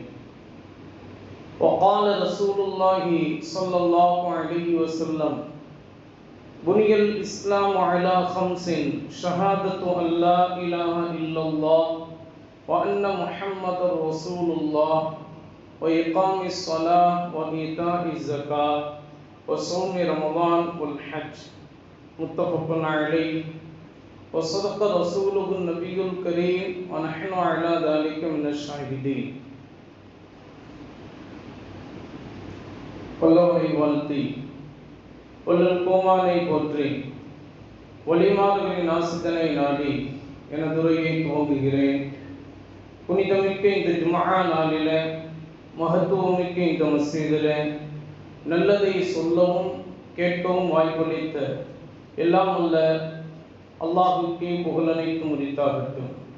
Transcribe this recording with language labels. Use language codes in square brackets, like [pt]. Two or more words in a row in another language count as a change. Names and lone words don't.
[ar] وقال رسول الله صلى الله عليه وسلم: بني الإسلام على خمس: شهادة أن لا إله إلا الله وأن محمد رسول الله وإقام الصلاة وإيتاء الزكاة وصوم رمضان والحج. متفق عليه. وصدق رسوله النبي الكريم ونحن على ذلك من الشاهدين. [ta] வல்லவனை வாழ்த்தி வல்லல் கோமானை போற்றி வழிமாறுகளின் ஆசித்தனை நாடி எனதுரையை துவங்குகிறேன். புனிதமிக்க இந்த ஜும்ஆ நாளில், மகத்துவமிக்க இந்த மஸ்ஜிதில் நல்லதை சொல்லவும் கேட்கவும் வாய்ப்பளித்த எல்லாம் உள்ள அல்லாஹ்வுக்கே புகழனைத்தும் உரித்தாகட்டும்.